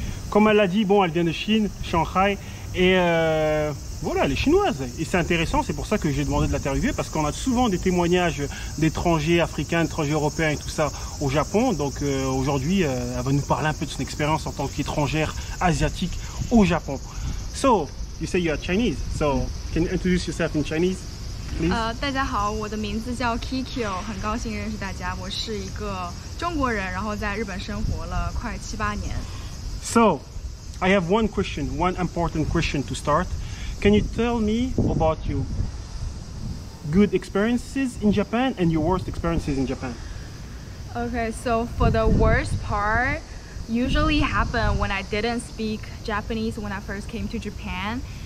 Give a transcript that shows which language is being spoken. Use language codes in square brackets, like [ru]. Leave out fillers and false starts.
[fr] Comme elle l'a dit, bon, elle vient de Chine, Shanghai, et voilà, elle est chinoise. Et c'est intéressant, c'est pour ça que j'ai demandé de l'interviewer, parce qu'on a souvent des témoignages d'étrangers africains, d'étrangers européens et tout ça au Japon. Donc aujourd'hui, elle va nous parler un peu de son expérience en tant qu'étrangère asiatique au Japon. [en] So, you say you are Chinese, so can you introduce yourself in Chinese, please? [zh] 大家好，我的名字叫 Kikyo， 很高兴认识大家。我是一个中国人，然后在日本生活了快7-8年。 [en] So, I have one question, one important question to start. Can you tell me about your good experiences in Japan and your worst experiences in Japan? Okay, so for the worst part, usually happened when I didn't speak Japanese when I first came to Japan.